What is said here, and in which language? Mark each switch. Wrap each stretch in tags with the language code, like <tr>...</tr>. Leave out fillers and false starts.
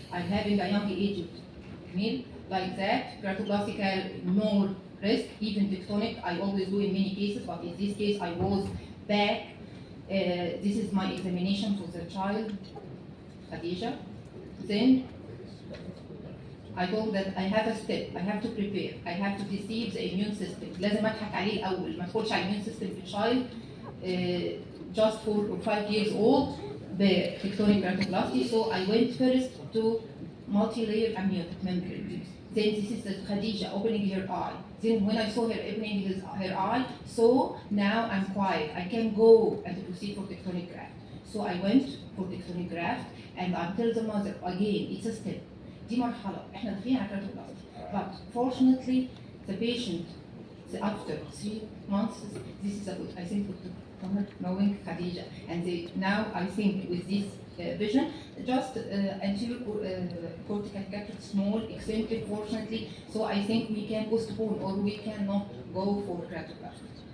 <en>I'm having a young aged male like that, keratoplastic more risk, even tectonic, I always do in many cases, but in this case I was back. This is my examination for the child, Khadija. Then I told that I have a step, I have to prepare, I have to deceive the immune system. لازم اضحك عليه الاول، ما ادخلش على immune system في child just 4 or 5 years old بتكتونيك keratoplasty. So I went first to multi-layer amniotic membrane. Then this is the Khadija opening her eye. Then when I saw her opening her eye, so now I'm quiet. I can go and proceed for tectonic graft. So I went for tectonic graft and I tell the mother again, it's a step.</en> <ar>دي مرحلة احنا داخلين على keratoplasty.</ar> <en>But fortunately the patient after 3 months, this is a good, I think, good knowing Khadija. And now I think with this vision, just anterior cortical cataract, small, eccentric, fortunately, so I think we can postpone or we cannot go for keratoplasty.</en>